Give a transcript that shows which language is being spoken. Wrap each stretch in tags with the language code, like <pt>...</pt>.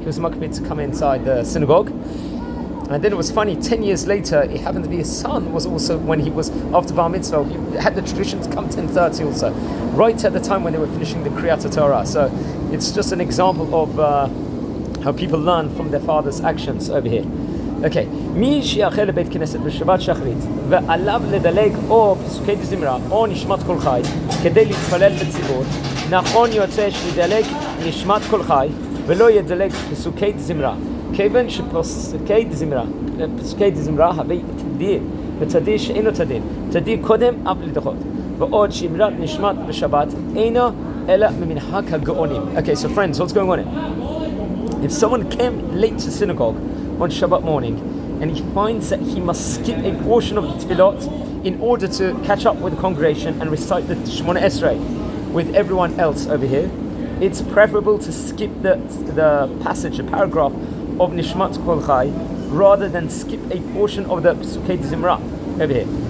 <en>He was makbid to come inside the synagogue. And then it was funny, 10 years later, it happened to be his son was also, when he was after Bar Mitzvah, he had the tradition to come 10:30 also, right at the time when they were finishing the Kriyat Torah. So it's just an example of how people learn from their father's actions over here. Okay.</en> <he>מי שיאחל לבית כנסת בשבת שחרית ועליו לדלג או פסוקי דזמרה או נשמת כל חי כדי להתפלל בציבור, נכון יוצא שידלג נשמת כל חי ולא ידלג פסוקי דזמרה. כיוון שפסוקי דזמרה הווי תדיר ותדיר שאינו תדיר, תדיר קודם אף לדחות, ועוד שאמרת נשמת בשבת אינו אלא ממנהג הגאונים.</he> <en>Okay, so friends, what's going on here? If someone came late to synagogue on Shabbat morning and he finds that he must skip a portion of the tefillot in order to catch up with the congregation and recite the Shemona Esrei with everyone else over here, it's preferable to skip the passage, the paragraph of Nishmat Kol Chai rather than skip a portion of the Pesukei Zimra over here.</en>